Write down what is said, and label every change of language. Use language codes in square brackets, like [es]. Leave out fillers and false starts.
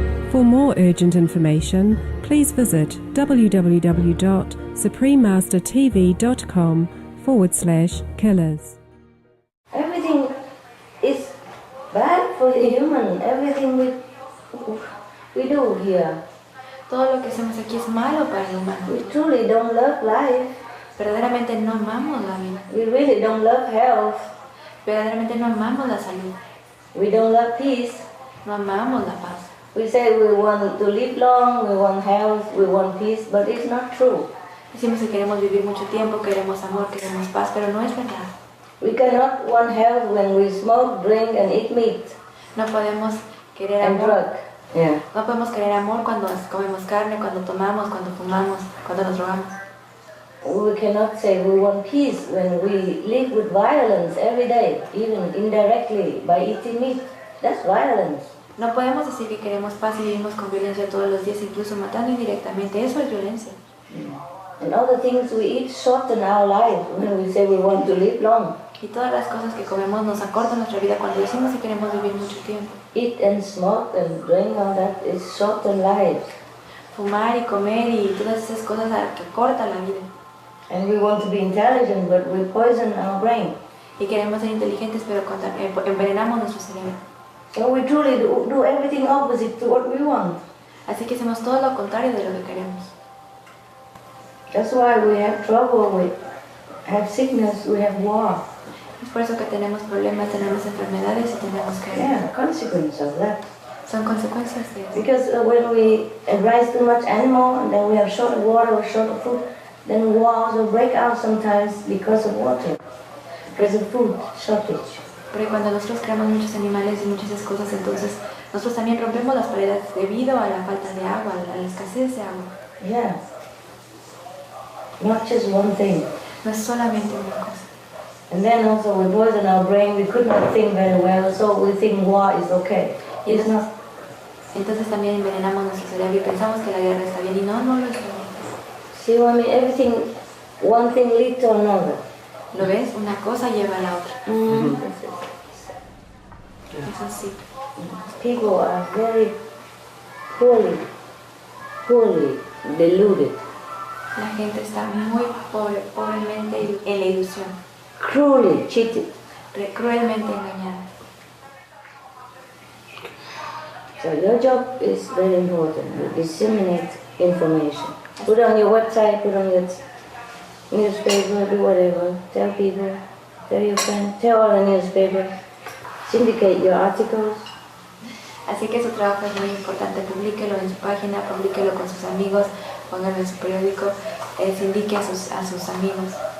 [en] For more urgent information, please visit www.suprememastertv.com/killers. Everything is bad for the human. Everything we do here. [es] Todo lo que hacemos aquí es malo para el humano. [en] We truly don't love life. [es] Verdaderamente no amamos la vida. [en] We really don't love health. [es] Verdaderamente no amamos la salud. [en] We don't love peace. [es] No amamos la paz. [en] We say we want to live long, we want health, we want peace, but it's not true. [es] Decimos que queremos vivir mucho tiempo, queremos amor, queremos paz, pero no es verdad. [en] We cannot want health when we smoke, drink and eat meat. [es] No podemos querer [en] and [es] amor. [en] Drug. Yeah. [es] No podemos querer amor cuando comemos carne, cuando tomamos, cuando fumamos, cuando nos drogamos. [en] We cannot say we want peace when we live with violence every day, even indirectly by eating meat. That's violence. [es] No podemos decir que queremos paz y vivimos con violencia todos los días, incluso matando indirectamente. Eso es violencia. [en] And all the things we eat shorten our life when we say we want to live long. [es] Y todas las cosas que comemos nos acortan nuestra vida cuando decimos que queremos vivir mucho tiempo. [en] Eat and smoke and drink, all that is shorten lives. [es] Fumar y comer y todas esas cosas que cortan la vida. [en] And we want to be intelligent, but we poison our brain. [es] Y queremos ser inteligentes, pero envenenamos nuestro cerebro. [en] So we truly do everything opposite to what we want. [es] Así que hacemos todo lo contrario de lo que queremos. [en] That's why we have trouble, we have sickness, we have war. [es] Es por eso que tenemos problemas, tenemos enfermedades y tenemos guerra. [en] Yeah, consequence of that. [es] Son consecuencias de eso. [en] Because when we raise too much animal, and then we have short of water or short of food, then wars will break out sometimes because of water, because of food shortage. [es] Porque cuando nosotros creamos muchos animales y muchas cosas, entonces nosotros también rompemos las paredes debido a la falta de agua, a la escasez de agua. [en] Yeah. Not just one thing. [es] No es solamente una cosa. [en] And then also we poison our brain, we could not think very well, so we think war is okay. It's not. [es] Entonces también envenenamos nuestro cerebro y pensamos que la guerra está bien y no lo está bien. [en] See what I mean? Everything, one thing leads to another. [es] ¿Lo ves? Una cosa lleva a la otra. Es así. [en] People are very poorly deluded. [es] La gente está muy pobremente en la ilusión. [en] Cruelly cheated. [es] Cruelmente engañada. [en] So your job is very important. You disseminate information. Put on your website, put on your newspaper, do whatever. Tell people, tell your friends, tell all the newspapers. Syndicate your articles. [es] Así que su trabajo es muy importante. Publíquelo en su página, publíquelo con sus amigos, póngalo en su periódico, sindique a sus amigos.